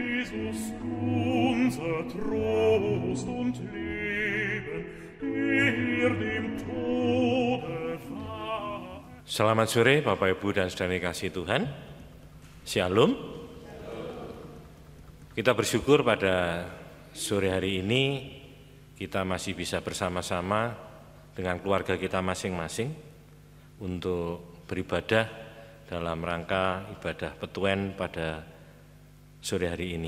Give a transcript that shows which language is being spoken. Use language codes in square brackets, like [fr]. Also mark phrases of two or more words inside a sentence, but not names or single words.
[de] Jesus, unser Trost und Leben, der dem Tode war. [id] Selamat sore Bapak Ibu dan saudara kasih Tuhan. Shalom. Kita bersyukur pada sore hari ini kita masih bisa bersama-sama dengan keluarga kita masing-masing untuk beribadah dalam rangka ibadah Petuen pada sore hari ini.